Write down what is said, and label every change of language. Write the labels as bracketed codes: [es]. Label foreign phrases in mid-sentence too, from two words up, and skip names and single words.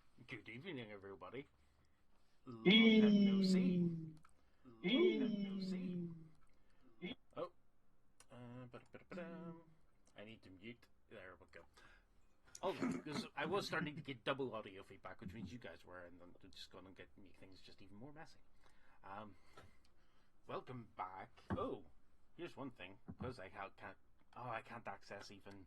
[en] Good evening, everybody. Long time no see. E Long time no see. Oh, ba-da-ba-da-ba-dum. I need to mute. There we go. Also, because I was starting to get double audio feedback, which means you guys were, and then it's just going to make things just even more messy. Um, Welcome back. Oh, here's one thing, because I can't access even.